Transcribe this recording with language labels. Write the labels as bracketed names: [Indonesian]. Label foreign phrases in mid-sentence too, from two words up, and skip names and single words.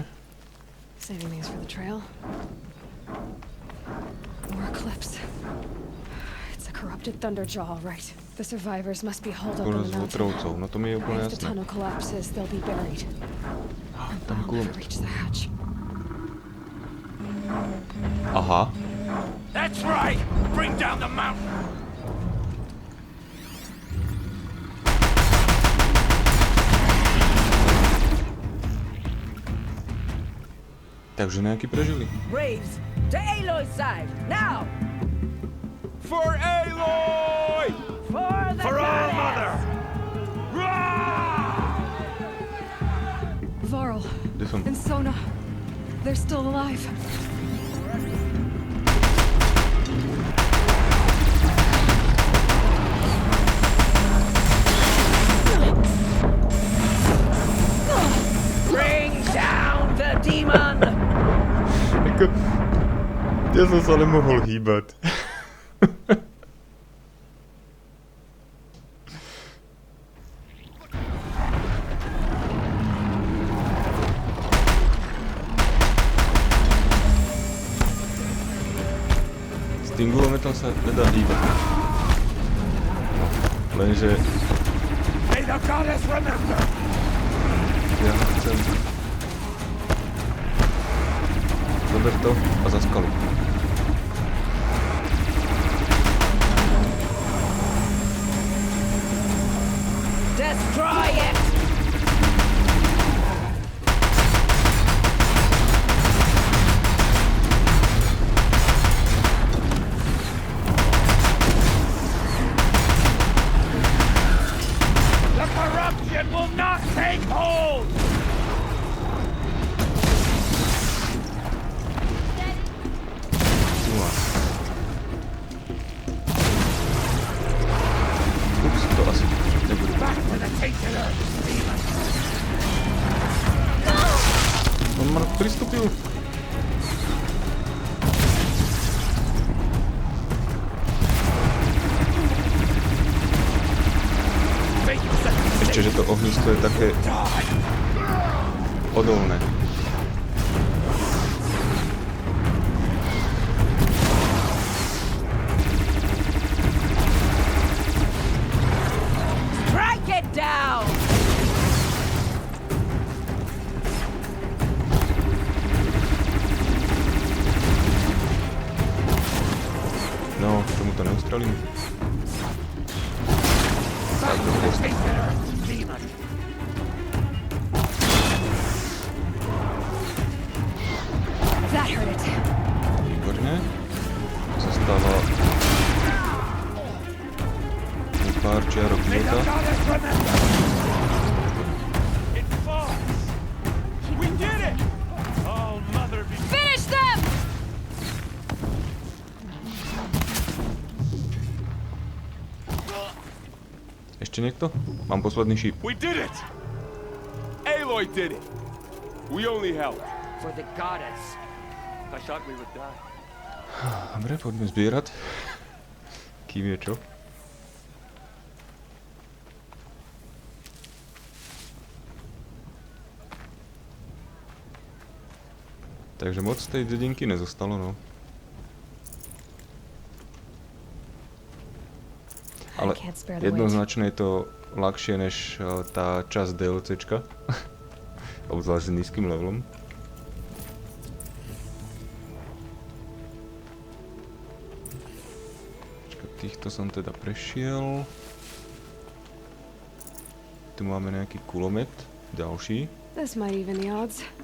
[English] Saving these for the trail. More eclipse. It's a corrupted thunderjaw, all right. The survivors must be holed up in [Slovak] Skoro [English] the [Slovak] z [English] mountain. [Slovak] otrovcov, no to mi je úplne [English] If the [Slovak] jasné. [English] tunnel collapses, they'll be buried. [Slovak] Tam [English] I'll never [Slovak] kulomet. [English] reach the hatch. [Slovak] Aha. [English] that's right! Bring down the mountain! [Slovak] Takže nejakí prežili. [English] Braves, to Aloy's side, now! For Aloy! For the For all goddess! mother! Rah! Varl [Slovak] Kde som? [English] and Sona, they're still alive. Bring down the demon! [Slovak] Ja som sa nemohol hýbať. S tým gulometom sa nedá hýbať. Lenže [English] May the goddess remember! [Slovak] ja chcem... Zober to a za skalu. [English] Destroy it! The corruption will not take hold! [Slovak] Ups, to asi nebude. [English] Back to the tainted earth, demon! [Slovak] On ma pristúpil. [English] Make yourself [Slovak] Ešte, že to ohnisko je také odolné. [English] Strike it down! [Slovak] No, čemu to neustrelím? Tak, do posta. [English] tainted earth, demon! That hurt it. [Slovak] Výborne. Zostáva pár čiarok [English] May the [Slovak] života. [English] goddess remember! It falls! We did it! Oh, mother be... Finish them! [Slovak] Ešte niekto? Mám posledný šíp. [English] We did it! Aloy did it! We only helped. For the goddess. I thought we would die. [Slovak] Dobre, poďme zbierať. Kým je čo? Takže moc tej dedinky nezostalo, no. Ale [English] I can't spare the weight. [Slovak] jednoznačne je to ľahšie než tá časť DLCčka. Obzvlášť s nízkym levelom. Týchto som teda prešiel. Tu máme nejaký kulomet, ďalší. [English] This might even the odds.